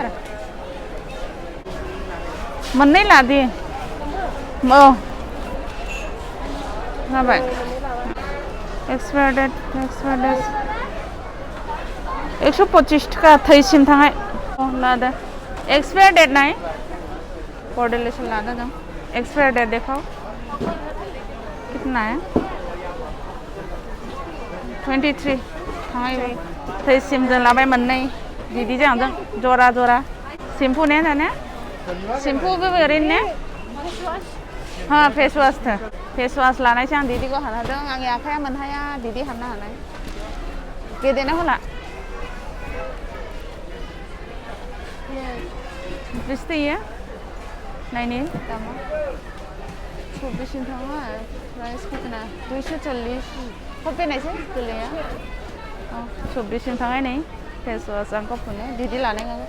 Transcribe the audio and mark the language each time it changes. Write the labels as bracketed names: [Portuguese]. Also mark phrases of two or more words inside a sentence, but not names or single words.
[Bodo] मोननै लादि औ जाबाय [English] expire date [Bodo] 125 थाखा थैसिम थांनाय लादो [English] expire date [Bodo] नाय [English] body lotion [Bodo] लादो जों [English] expire date [Hindi] देखो कितना है [Bodo] 23 थांनाय थैसिम जों लाबाय मोननै बिदि जों जरा सेम्पु ने जाने सेम्पु भी ओरैनो ने हाँ [English] face wash [Bodo] लानायसै आं दिदिखौ हानहोदों आंनि आखाया मोनहाया दिदि हाननो हानाय गेदेना होला बेसे इयो नायनि दामा 24 थाङा प्राइस कितना 240 होफैनायसै गोरलैया 24 थाङाय नै [English] face wash [Bodo] आंखौ फुनो दिदि लानाय